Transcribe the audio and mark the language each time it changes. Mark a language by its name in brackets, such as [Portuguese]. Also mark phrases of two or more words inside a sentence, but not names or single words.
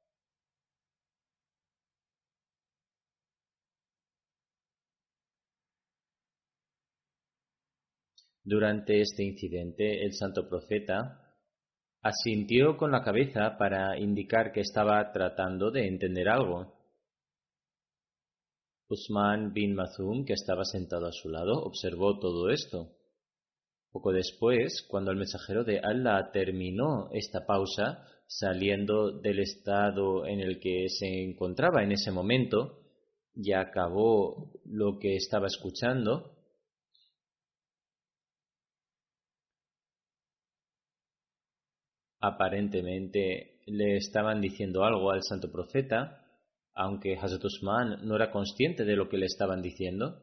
[Spanish] Durante este incidente, el santo profeta asintió con la cabeza para indicar que estaba tratando de entender algo. Usman bin Mazum, que estaba sentado a su lado, observó todo esto. Poco después, cuando el mensajero de Allah terminó esta pausa, saliendo del estado en el que se encontraba en ese momento, y acabó lo que estaba escuchando, aparentemente le estaban diciendo algo al santo profeta, aunque Hazrat Usman no era consciente de lo que le estaban diciendo.